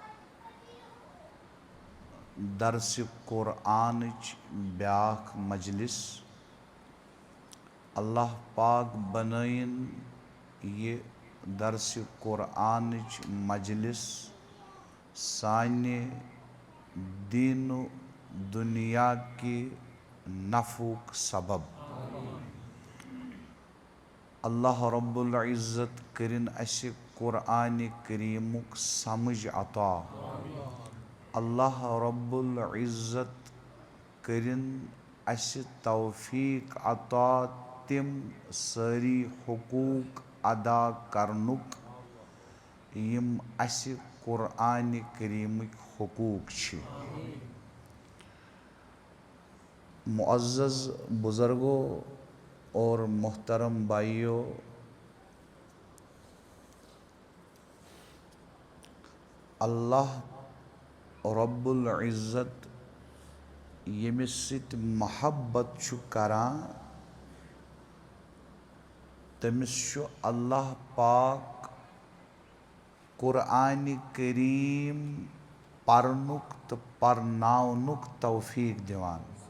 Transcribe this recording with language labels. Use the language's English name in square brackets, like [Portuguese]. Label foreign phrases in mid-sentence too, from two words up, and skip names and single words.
[Kashmiri] दर्स कुरान ब्याख मजलिस अल्लाह पाक बनयन ये दर्स कुरानच मजलिस साने दीन दुनिया की नफ़ुक सबब। अल्लाह रब्बुल इज़्ज़त करिन असे कुरान करीमुक समझ अता। अल्लाह रब्बुल इज़्ज़त करिन असे तौफीक अता तिम सारी हुकूक अदा करनुक यम असे कुरान करीमुक हुकूक छ। [Urdu] معزز بزرگوں اور محترم بھائیوں, [Kashmiri] अल्लाह रब्बुल इज़्ज़त यमिस सित महब्बत छु करान तमिस छु अल्लाह पाक कुरान करीम परनुक तो परनावनुक तौफीक दिवान।